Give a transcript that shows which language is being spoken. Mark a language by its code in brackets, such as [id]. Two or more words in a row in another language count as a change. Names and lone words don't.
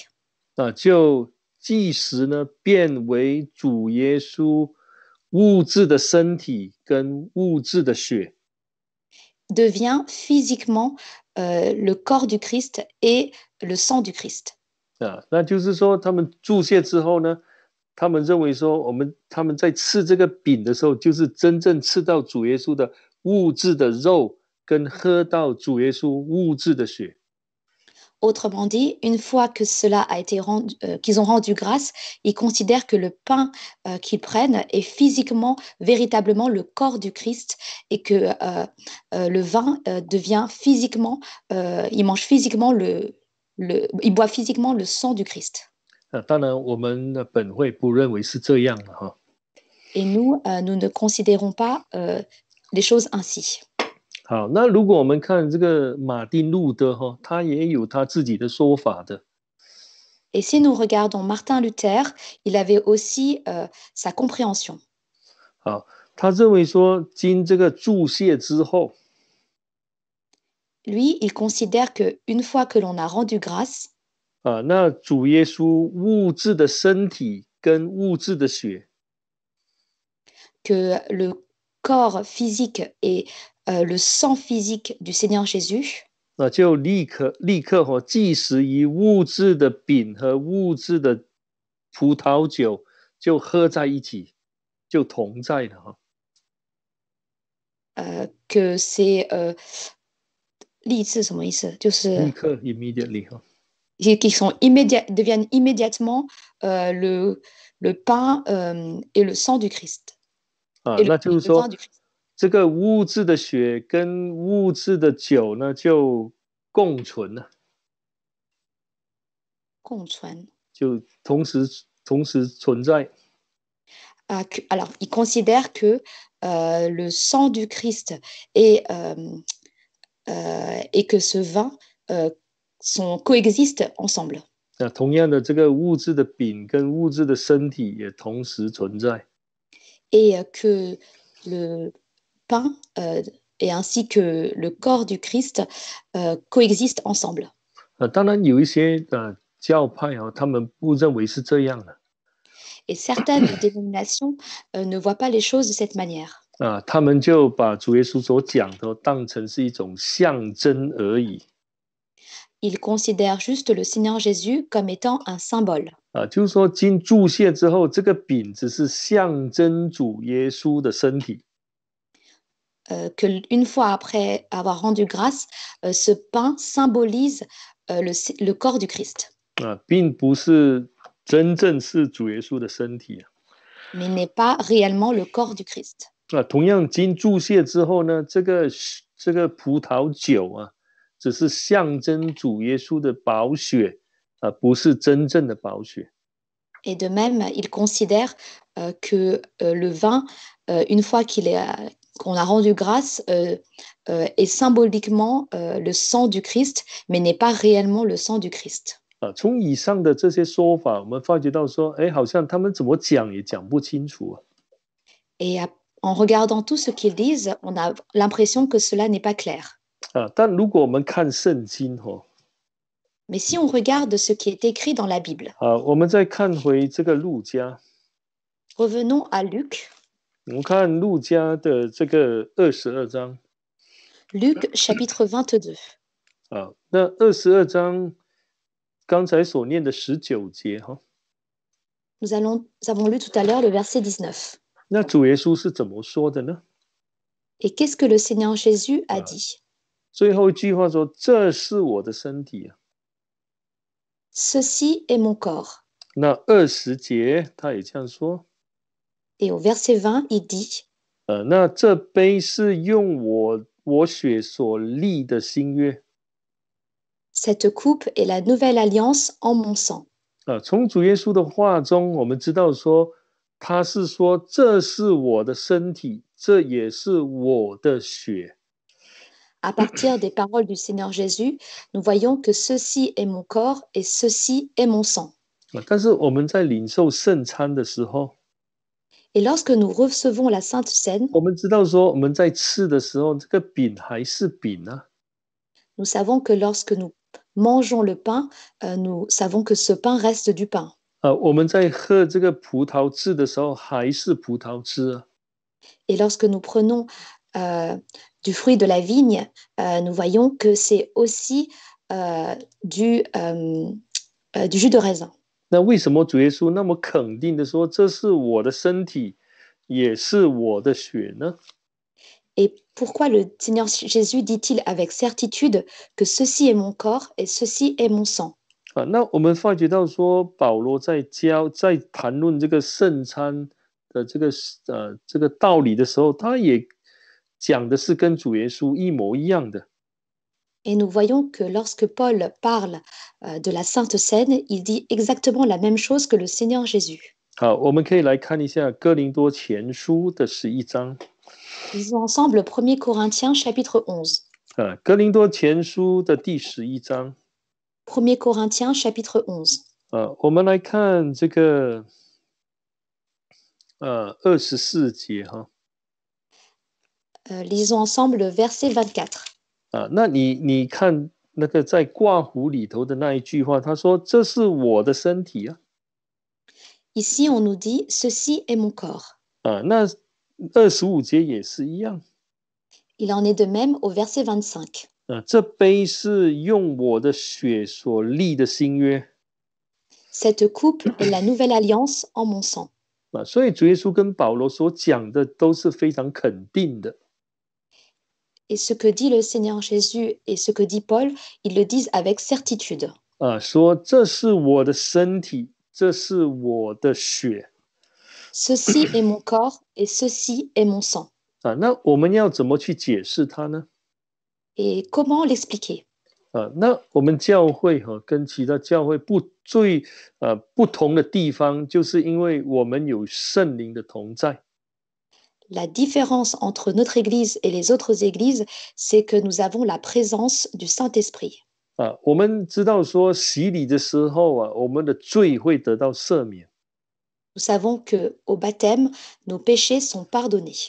[zh] 就即时呢变为主耶稣物质的身体跟物质的血。 [fr] devient physiquement le corps du Christ et le sang du Christ. [zh] 那就是说，他们注谢之后呢，他们认为说，他们在吃这个饼的时候，就是真正吃到主耶稣的物质的肉，跟喝到主耶稣物质的血。 [fr] Autrement dit, une fois que cela a été qu'ils ont rendu grâce, ils considèrent que le pain qu'ils prennent est physiquement, véritablement le corps du Christ et que le vin devient physiquement, ils mangent physiquement ils boivent physiquement le sang du Christ. [zh] 当然，我们的本会不认为是这样的哈。 [fr] Et nous, nous ne considérons pas les choses ainsi. [zh] 好，那如果我们看这个马丁路德他也有他自己的说法的。 [fr] Et si nous regardons Martin Luther, il avait aussi sa compréhension. [zh] 好，他认为说，经这个注谢之后， [fr] lui, il considère qu'une fois que l'on a rendu grâce, [zh] 那主耶稣物质的身体跟物质的血， [fr] que le corps physique et le sang physique du Seigneur Jésus [zh] 就立刻即时以物质的饼和物质的葡萄酒就喝在一起，就同在了哈。 [fr] que c'est [zh] 立志什么意思？就是立刻 immediately 哈。 [fr] qui sont deviennent immédiatement le pain et le sang du Christ. [zh] 那就是说，这个物质的血跟物质的酒呢，就共存了。共存。就同时存在。 [fr] Alors, ils considèrent que le sang du Christ et que ce vin coexistent ensemble. [zh] 同样的，这个物质的饼跟物质的身体也同时存在。 [fr] Et que le pain et ainsi que le corps du Christ coexistent ensemble. [zh] 当然有一些教派他们不认为是这样的。 [fr] Et certaines dénominations ne voient pas les choses de cette manière. [zh] 他们就把主耶稣所讲的当成是一种象征而已。 [fr] Ils considèrent juste le Seigneur Jésus comme étant un symbole. [zh] 就是说，经注谢之后，这个饼只是象征主耶稣的身体。 [fr] Que une fois après avoir rendu grâce, ce pain symbolise le corps du Christ. [zh] 并不是真正是主耶稣的身体。 [fr] Mais n'est pas réellement le corps du Christ. [zh] 同样经注谢之后呢，这个葡萄酒只是象征主耶稣的宝血，不是真正的宝血。 [fr] Et de même, ils considèrent que le vin, une fois qu'il qu'on a rendu grâce est symboliquement le sang du Christ, mais n'est pas réellement le sang du Christ. [zh] 从以上的这些说法，我们发觉到说，哎，好像他们怎么讲也讲不清楚啊。 [fr] Et en regardant tout ce qu'ils disent, on a l'impression que cela n'est pas clair. [zh] 但如果我们看圣经 [fr] Mais si on regarde ce qui est écrit dans la Bible, [zh] 我们再看回这个路加， [fr] revenons à Luc, [zh] 我们看路加的这个22章 [fr] Luc chapitre 22. [zh] 那22章刚才所念的19节 [fr] Nous avons lu tout à l'heure le verset 19. [zh] 那主耶稣是怎么说的呢？ [fr] Et qu'est-ce que le Seigneur Jésus a dit? [zh] 最后一句话说：“这是我的身体。” [fr] Ceci est mon corps. [zh] 那20节他也这样说。 [fr] Et au verset 20, il dit, [zh] 那这杯是用我血所立的新约。 [fr] Cette coupe est la nouvelle alliance en mon sang. [zh] 从主耶稣的话中，我们知道说，他是说这是我的身体，这也是我的血。 [fr] À partir des paroles du Seigneur Jésus, nous voyons que ceci est mon corps et ceci est mon sang. [zh] 但是我们在领受圣餐的时候， [fr] Et lorsque nous recevons la Sainte Seine, [zh] 我们知道说我们在吃的时候，这个饼还是饼啊。 [fr] nous savons que lorsque nous mangeons le pain, nous savons que ce pain reste du pain. [zh] 我们在喝这个葡萄汁的时候，还是葡萄汁啊。 [fr] Et lorsque nous prenons du fruit de la vigne, nous voyons que c'est aussi du jus de raisin. [zh] 那为什么主耶稣那么肯定的说这是我的身体，也是我的血呢？ [fr] Et pourquoi le Seigneur Jésus dit-il avec certitude que ceci est mon corps et ceci est mon sang? [zh] 那我们发觉到说，保罗在谈论这个圣餐的这个道理的时候，他也讲的是跟主耶稣一模一样的。 [fr] Et nous voyons que lorsque Paul parle de la Sainte Seine, il dit exactement la même chose que le Seigneur Jésus. [zh] 好，我们可以来看一下哥林多前书的11章。 [fr] Lisons ensemble 1 Corinthiens chapitre 11. [zh] 哥林多前书的第11章。 [fr] 1 Corinthiens chapitre 11. [zh] 我们来看这个24节 [fr] Lisons ensemble le verset 24. [zh] 那你看那个在挂弧里头的那一句话，他说：“这是我的身体啊。” [fr] Ici, on nous dit « Ceci est mon corps ». [zh] 那25节也是一样。 [fr] Il en est de même au verset 25. [zh] 这杯是用我的血所立的新约。 [fr] Cette coupe est la nouvelle alliance en mon sang. [zh] 所以主耶稣跟保罗所讲的都是非常肯定的。 [fr] Et ce que dit le Seigneur Jésus et ce que dit Paul, ils le disent avec certitude. [zh] 说这是我的身体，这是我的血。 [fr] Ceci est mon corps et ceci est mon sang. [zh] 那我们要怎么去解释它呢？ [fr] Et comment l'expliquer? [zh] 那我们教会跟其他教会最不同的地方，就是因为我们有圣灵的同在。 [fr] La différence entre notre Église et les autres églises, c'est que nous avons la présence du Saint-Esprit. [zh] 我们知道说洗礼的时候我们的罪会得到赦免。 [fr] Nous savons qu'au baptême, nos péchés sont pardonnés.